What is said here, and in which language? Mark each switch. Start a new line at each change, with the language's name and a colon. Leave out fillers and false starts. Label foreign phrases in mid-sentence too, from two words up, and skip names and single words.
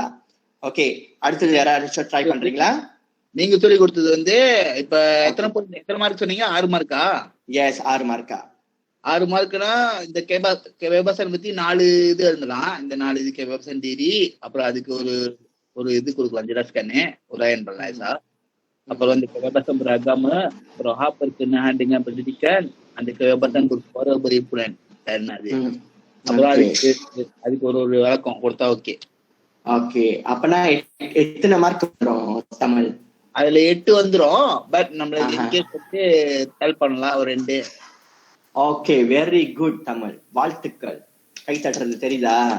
Tamil: ஓகே, அடுத்தது யாராச்சும் ட்ரை பண்றீங்களா? நீங்க சொல்லி கொடுத்தது வந்து இப்ப எத்தனை மார்க் சொன்னீங்க? 6 மார்க்கா? எஸ், 6 மார்க்கா. 6 மார்க்னா இந்த கேபாசன் பத்தி 4 இது எழுதலாம். இந்த 4 இது கேபாசன் தியரி, அப்புறம் அதுக்கு ஒரு இது கொடுக்கலாம்,
Malay: jelaskan uraian bahasa.
Tamil: அப்புறம் வந்து
Malay: kebebasan beragama,
Tamil: அப்புறம்
Malay: hak berkenaan dengan pendidikan,
Tamil: அந்த
Malay: kebebasan bersuara berhimpunan dan
Tamil: அது. அப்புறம் அதுக்கு ஒரு விளக்கம் கொடுத்தா ஓகே. ஓகே, அப்பனா எத்தனை மார்க் வரும் தமிழ்? அதுல 8 வந்துரும். பட் நம்மளுக்கு இன்கேஸ் வந்து ஹெல்ப் பண்ணலாம் ஒரு 2.
English: okay, very good
Tamil: தமிழ், வாழ்த்துக்கள். கை தட்டுறது தெரியுதா?